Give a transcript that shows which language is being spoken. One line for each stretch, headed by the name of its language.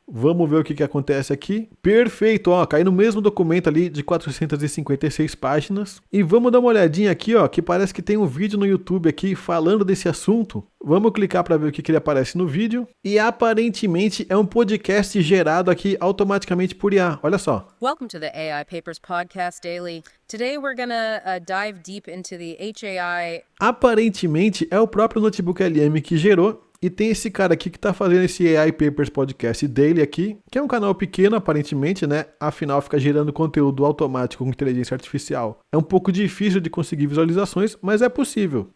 Portuguese: Vamos ver o que acontece aqui. Perfeito, ó, cai no mesmo documento ali de 456 páginas. E vamos dar uma olhadinha aqui, ó, que parece que tem um vídeo no YouTube aqui falando desse assunto. Vamos clicar para ver o que ele aparece no vídeo. E aparentemente é um podcast gerado aqui automaticamente por IA. Olha só.
English: Welcome to the AI Papers Podcast Daily. Today we're gonna dive deep into the HAI.
Portuguese: Aparentemente é o próprio Notebook LM que gerou. E tem esse cara aqui que está fazendo esse AI Papers Podcast Daily aqui, que é um canal pequeno aparentemente, né? Afinal, fica gerando conteúdo automático com inteligência artificial. É um pouco difícil de conseguir visualizações, mas é possível.